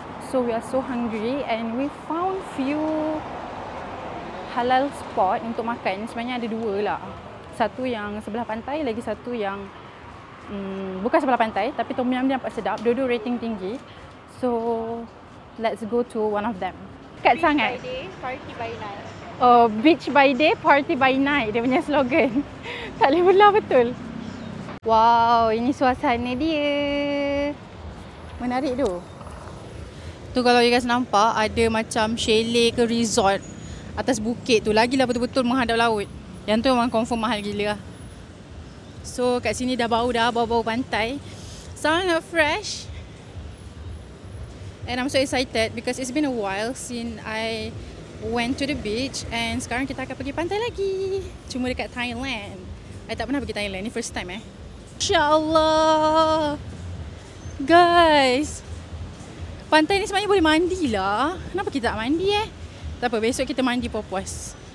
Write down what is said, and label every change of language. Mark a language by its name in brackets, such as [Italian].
[English] So we are so hungry and we found few halal spot [Malay] untuk makan. Sebenarnya ada 2 lah. Satu yang sebelah pantai, lagi satu yang bukan sebelah pantai tapi tom yum dia nampak sedap. Dua-dua rating tinggi. [English] So let's go to one of them. [Malay] Dekat sangat. [English] Beach by day, party by night. Oh, beach by day, party by night. [Malay] Dia punya slogan. Tak boleh belah betul. Wow, ini suasana dia. Menarik tu. Tu kalau [English] you guys [Malay] nampak, ada macam chalet ke resort atas bukit tu. Lagilah betul-betul menghadap laut. Yang tu memang confirm mahal gila lah. So kat sini dah bau pantai. sangat fresh. [English] And I'm so excited because it's been a while since I went to the beach. [Malay] And sekarang kita akan pergi pantai lagi. Cuma dekat Thailand. I tak pernah pergi Thailand. Ni [English] first time [Malay] InsyaAllah. Guys, pantai ni sebenarnya boleh mandi lah. Kenapa kita tak mandi Tak apa, besok kita mandi puas-puas.